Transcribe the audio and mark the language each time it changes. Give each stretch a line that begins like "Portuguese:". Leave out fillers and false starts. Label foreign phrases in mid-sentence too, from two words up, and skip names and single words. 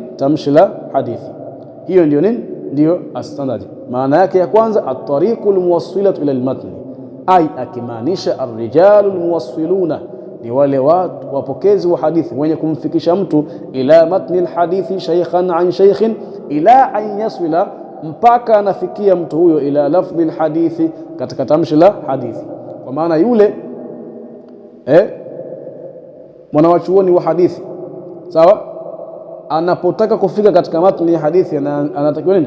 Swahili: Tamshi la hadithi. Hiyo ndio nini? Ndio as-sanad. Maana yake ya kwanza
Arabic: الطريق الموصلة إلى المتن، أي
Swahili: akimaanisha
Arabic: الرجال الموصلون,
Swahili: ni wale watu wapokezi wa hadithi wenye kumfikisha mtu
Arabic: إلى متن الحديث شيخا عن شيخ، إلى أن يصل,
Swahili: mpaka anafikia mtu huyo
Arabic: إلى لفظ الحديث,
Swahili: katika tamshi la hadithi. Kwa maana yule mwanawachuoni wa hadithi, sawa, anapotaka kufika katika matni ya hadithi anatakiwa nini?